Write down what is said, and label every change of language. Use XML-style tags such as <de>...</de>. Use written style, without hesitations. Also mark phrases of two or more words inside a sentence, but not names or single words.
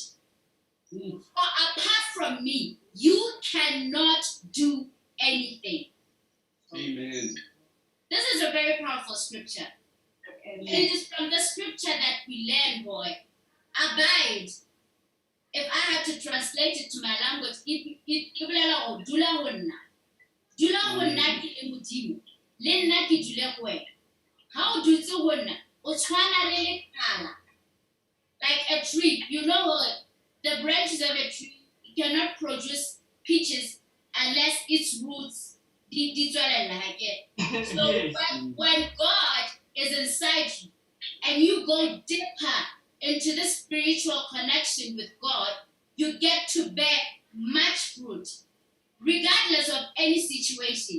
<en>For apart from me, you cannot do anything. Amen. This is a very powerful scripture. It is from the scripture that we learn, boy. Abide. If I had to translate it to my language, it will</en> <st>dula honna. Dula honna ki emudimo. Le nna ke dule ho wena. Ha o dutse honna, o tshwana le lekala.</st> <en>Like a tree, the branches of a tree cannot produce peaches unless its roots did well like it. So Yes. when God is inside you and you go deeper into the spiritual connection with God, you get to bear much fruit, regardless of any situation.</en>